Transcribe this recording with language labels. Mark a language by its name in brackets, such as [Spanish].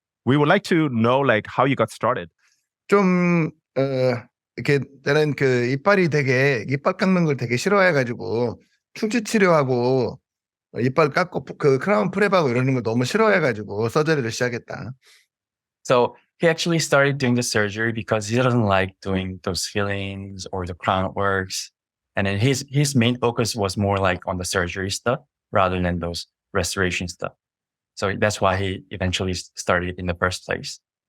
[English] We would like to know how you got started. [Korean] 좀 이렇게 나는 그 이빨이 되게 이빨 깎는 걸 되게 싫어해가지고 충치 치료하고 이빨 깎고 그 크라운 프랩하고 이러는 걸 너무 싫어해가지고 서저리를 시작했다. [English] So he actually started doing the surgery because he doesn't like doing those fillings or the crown works. And then his main focus was more like on the surgery stuff rather than those restoration stuff. So that's why he eventually started in the first place.